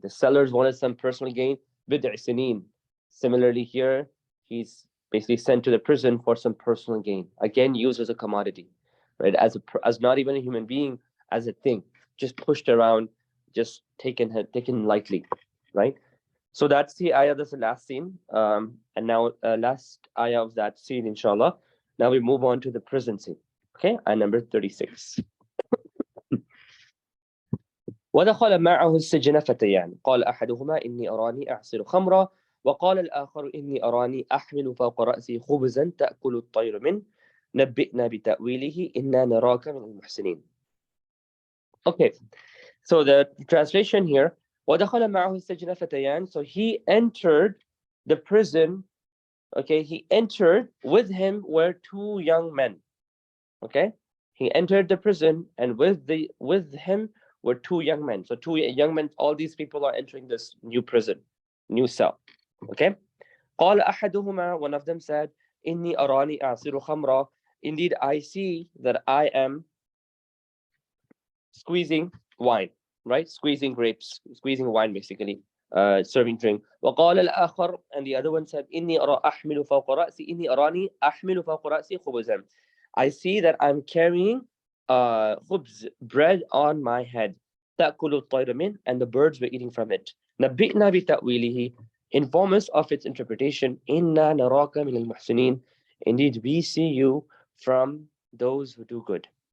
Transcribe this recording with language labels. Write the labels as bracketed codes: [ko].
[en] The sellers wanted some personal gain. Bid'i sinin. Similarly here, he's basically sent to the prison for some personal gain. Again, used as a commodity, right? As not even a human being, as a thing, just pushed around, just taken lightly, right? So that's the ayah, that's the last scene. And now last ayah of that scene, inshallah. Now we move on to the prison scene. Okay, ayah number 36. [ar] ودخل معه السجن فتيان قال أحدهما إني أراني أعصر خمرا وقال الآخر إني أراني أحمل فوق رأسي خبزا تأكل الطير منه نبئنا بتأويله إنا نراك من المحسنين. [en] Okay, so the translation here, [ar] وَدَخَلَ مَعَهُ السَّجْنَ فَتَيَانِ, [en] so he entered the prison, okay, he entered, with him were two young men, okay? He entered the prison, and with him were two young men. So two young men, all these people are entering this new prison, new cell, okay? [ar] قَالَ أَحَدُهُمَا, [en] one of them said, [ar] إِنِّي أَرَانِي أَعْصِرُ خَمْرًا, [en] indeed I see that I am squeezing wine, right? Squeezing grapes, squeezing wine, basically, serving drink. [ar] وقال الآخر, [en] and the other one said, [ar] إني أرى أحمل فوق رأسي إني أراني أحمل فوق رأسي خبزا. [en] I see that I'm carrying khubz, bread on my head. [ar] تأكل الطير منه, [en] and the birds were eating from it. [ar] نبئنا بتأويله, [en] inform us of its interpretation. [ar] إنا نراك من المحسنين, [en] indeed we see you from those who do good.